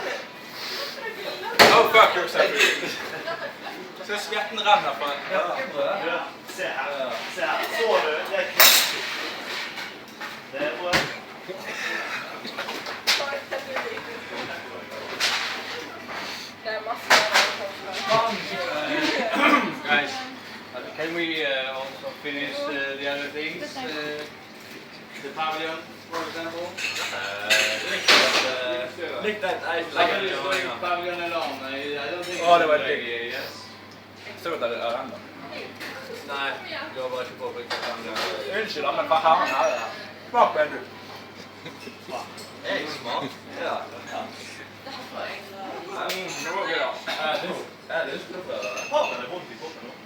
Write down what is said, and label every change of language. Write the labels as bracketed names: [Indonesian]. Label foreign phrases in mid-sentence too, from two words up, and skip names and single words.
[English] Oh fuck yourself. [Norwegian] Så svetten renner fra. Ja, se her. Se her. Så du? Det er kraftig. Det er bra. Det er masse [English] Guys, can we also finish the other things? The pavilion, for example. Lick that ice Pavilion alone. I don't think. [Norwegian] Oh, det var digg. [English] Yes. [Norwegian] Så det renner. Nei, du har bare ikke påpekt at han Unnskyld, men hva har han her? Smak på en du. er jeg smart. Ja. Det var gøy da. Er det har man det vondt i kroppen nå?